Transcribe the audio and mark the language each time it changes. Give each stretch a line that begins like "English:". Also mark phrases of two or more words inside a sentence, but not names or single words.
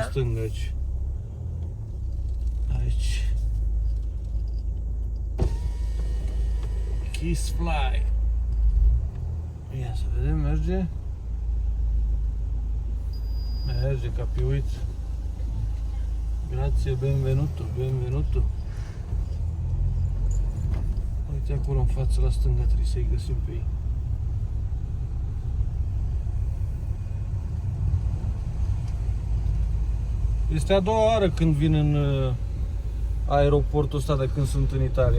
Romanian: stânga aici. Aici. Kiss Fly. Ia să vedem, merge. Merge ca pe uit.
Italian: Grazie, benvenuto, benvenuto.
Romanian: Uite acolo în față, la stânga, trebuie să-i găsim pe ei. Este a doua oară când vin în aeroportul ăsta de când sunt în Italia.